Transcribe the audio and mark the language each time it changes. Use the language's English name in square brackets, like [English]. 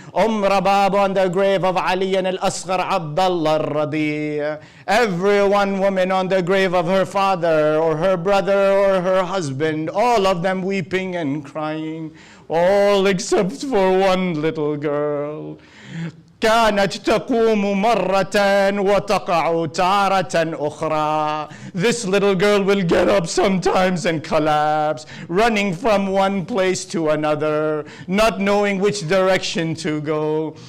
[English] Rabab on the grave of Ali and Al-Asghar Abdullah Radi. Every one woman on the grave of her father or her brother or her husband. All of them weeping and crying. All except for one little girl. [Arabic] كانت تقوم مرة وتقع تارة أخرى. [English] This little girl will get up sometimes and collapse, running from one place to another, not knowing which direction to go.